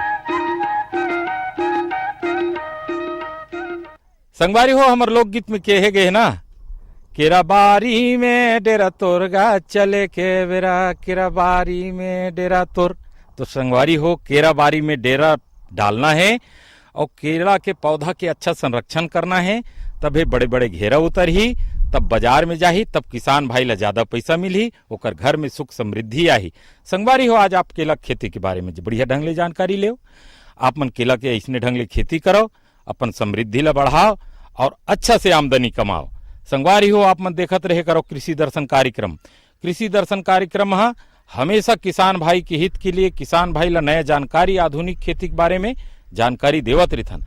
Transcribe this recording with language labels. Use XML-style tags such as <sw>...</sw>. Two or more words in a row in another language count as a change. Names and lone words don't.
<hne>संगवारी हो हमर लोकगीत में कहे गए ना केरा बारी में डेरा तोरगा चले के बेरा केरा बारी में डेरा तोर। तो संगवारी हो केरा बारी में डेरा डालना है और केला के पौधा के अच्छा संरक्षण करना है, तभी बड़े बड़े घेरा उतर ही, तब बाजार में जाही, तब किसान भाई ला ज्यादा पैसा मिली, ओकर घर में सुख समृद्धि आई। संगवारी हो आज आप केला खेती के बारे में बढ़िया ढंग ले जानकारी ले, आप मन केला के ऐसने ढंग ले खेती करो, अपन समृद्धि ला बढ़ाओ और अच्छा से आमदनी कमाओ। संगवारी हो आप मन देखत रहे करो कृषि दर्शन कार्यक्रम। कृषि दर्शन कार्यक्रम हमेशा किसान भाई के हित के लिए, किसान भाई ला नया जानकारी आधुनिक खेती के बारे में जानकारी देवत रिथन।</hne>